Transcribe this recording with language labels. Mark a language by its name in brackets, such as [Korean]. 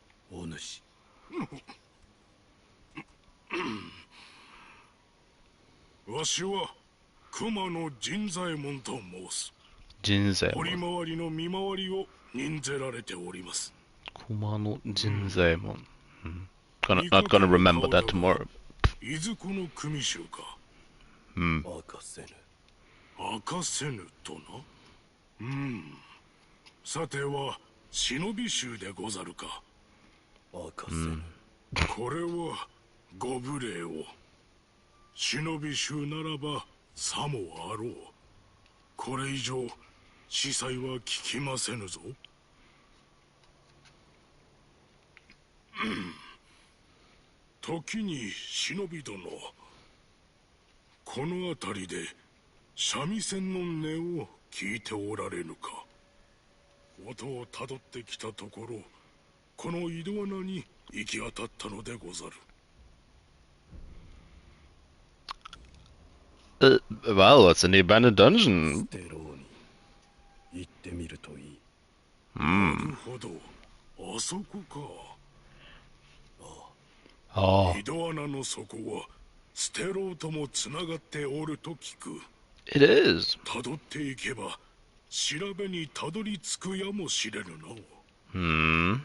[Japanese] お主。わしは熊野陣左衛門と申す。 [English] Jinzemon. [Japanese] 堀回りの見回りを任ぜられております。 [English] Kumano Jinzemon. Not gonna remember that tomorrow. [Japanese] いずこの組衆か。明かせぬ。明かせぬとな。さては忍び衆でござるか。明かせぬ。これはご無礼を。忍び衆ならばさもあろう。これ以上司祭は聞きませぬぞ。時に忍び殿、この辺りで三味線の音を聞いておられぬか。音をたどってきたところ、この井戸穴に行き当たったのでござる。 [English] Well, it's an abandoned dungeon. [Japanese] ステローに行ってみるといい。なるほど、あそこか。 [English] Oh, [Japanese] 井戸穴の底はステローともつながっておると聞く。 [English] it is. [Japanese] たどっていけば調べにたどり着くやもしれぬな。